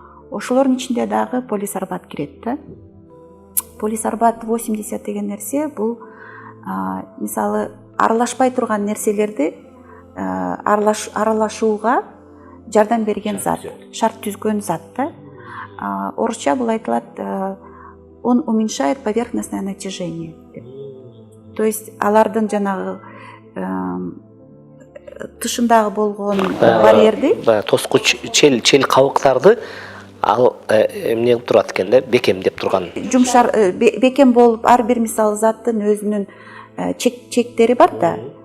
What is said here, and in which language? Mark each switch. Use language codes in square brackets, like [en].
[ky] Ошолордун ичинде дагы полисорбат кирет да. Полисорбат 80 деген нерсе бул мисалы аралашпай турган нерселерди аралашууга жардам берген зат, шарт түзгөн зат да. Орусча бул айтылат, [ru] он уменьшает поверхностное натяжение. [ky] То есть алардын жанагы тышындагы болгон барьерди, тоскуч чел кабыктарды ал эмне кылып турат экен да, бекемдеп турган. Жумшар бекем болуп ар бир мисалы заттын өзүнүн чектери бар да.